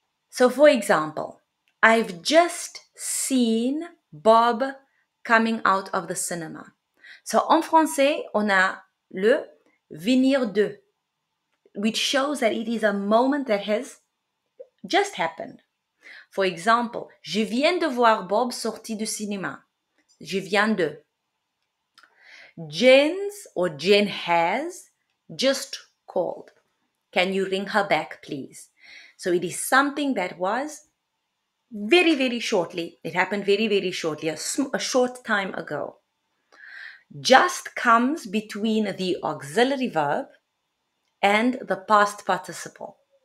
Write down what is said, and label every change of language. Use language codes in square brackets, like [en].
[en] So for example, I've just seen Bob coming out of the cinema. So [fr] en français, on a le venir de, [en] which shows that it is a moment that has just happened. For example, [fr] je viens de voir Bob sorti du cinéma. Je viens de. [en] Jen's or Jen has just called. Can you ring her back, please? So it is something that was very, very shortly. It happened very, very shortly, a short time ago. Just comes between the auxiliary verb and the past participle.